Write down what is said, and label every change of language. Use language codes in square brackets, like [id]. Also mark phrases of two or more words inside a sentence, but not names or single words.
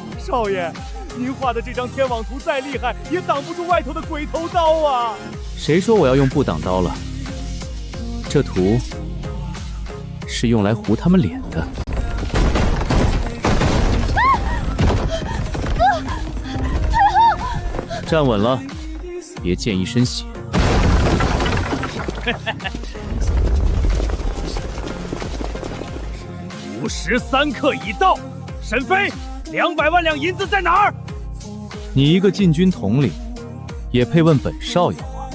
[zh] 少爷，您画的这张天网图再厉害，也挡不住外头的鬼头刀啊！誰說我要用不擋刀了？這圖是用來糊他們臉的。哥，退後！站穩了，別濺一身血。 53刻已到，沈飛，200萬兩銀子在哪兒？你一個禁軍統領，也配問本少爺話？